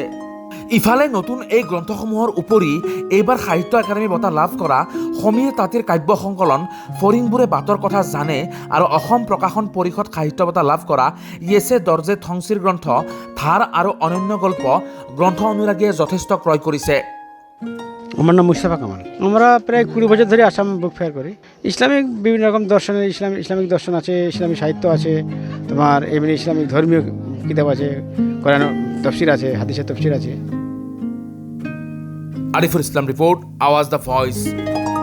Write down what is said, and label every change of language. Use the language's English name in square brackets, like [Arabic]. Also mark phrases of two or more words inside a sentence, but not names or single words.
[Assamese] ইফালে নতুন এই গ্ৰন্থসমূহৰ উপৰি এইবাৰ সাহিত্য একাডেমী বঁটা লাভ কৰা সমীৰ তাঁতীৰ কাব্য সংকলন ফৰিংবোৰে বাটৰ কথা জানে আৰু অসম প্ৰকাশন পৰিষদ সাহিত্য বঁটা লাভ কৰা ইয়েছে দৰ্জে থংচিৰ গ্ৰন্থ ধাৰ আৰু অনন্য গল্প গ্ৰন্থ অনুৰাগীয়ে যথেষ্ট ক্ৰয় কৰিছে। [Bangla] আমার নাম মুস্তাফা কামাল। আমরা প্রায় ২০ বছর ধরে আসাম বুক ফেয়ার করি। ইসলামিক বিভিন্ন রকম দর্শনের ইসলামিক দর্শন আছে, ইসলামী সাহিত্য আছে, তোমার এমনি ইসলামিক ধর্মীয় কিতাব আছে, কোরআন তফসির আছে, হাদিসের তফসির আছে। আরিফুল ইসলাম রিপোর্ট, আওয়াজ দ্য ভয়েস।